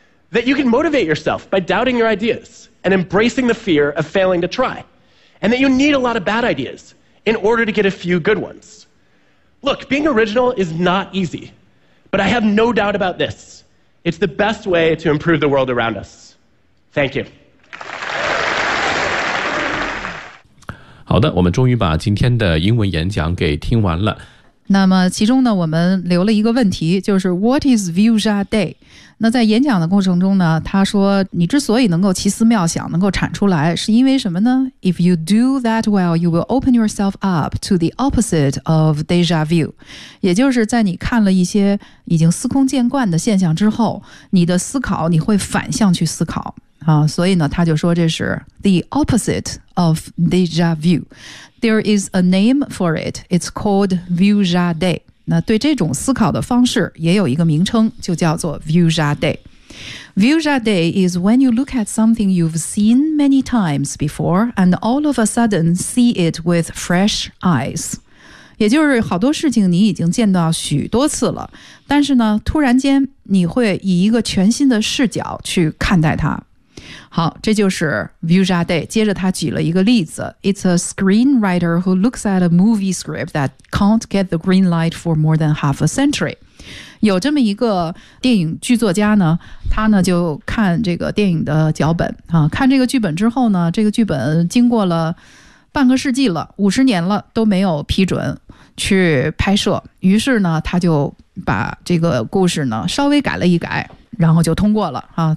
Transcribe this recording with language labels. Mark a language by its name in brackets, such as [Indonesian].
[English] That you can motivate yourself by doubting your ideas and embracing the fear of failing to try, and that you need a lot of bad ideas in order to get a few good ones. Look, being original is not easy, but I have no doubt about this. It's the best way to improve the world around us. Thank you. [Chinese] 好的，我们终于把今天的英文演讲给听完了。那么其中呢，我们留了一个问题，就是 [English] What is Vuja Day？ [Chinese] 那在演讲的过程中呢，他说你之所以能够奇思妙想，能够产出来，是因为什么呢？ [English] If you do that well, you will open yourself up to the opposite of deja vu. [Chinese] 也就是在你看了一些已经司空见惯的现象之后，你的思考，你会反向去思考。所以呢，他就说这是 [English] the opposite of deja vu. There is a name for it. It's called Vuja Day. [Chinese] 那对这种思考的方式也有一个名称，就叫做 Vuja Day。 [English] Vuja Day is when you look at something you've seen many times before and all of a sudden see it with fresh eyes。 [Chinese] 也就是好多事情你已经见到许多次了，但是呢，突然间你会以一个全新的视角去看待它。好，这就是 Vuja Day。接着他举了一个例子， [English] It's a screenwriter who looks at a movie script that can't get the green light for more than half a century。 [Chinese] 有这么一个电影剧作家呢，他呢就看这个电影的脚本啊，看这个剧本之后呢，这个剧本经过了半个世纪了，五十年了，都没有批准去拍摄，于是呢他就把这个故事呢稍微改了一改，然后就通过了啊。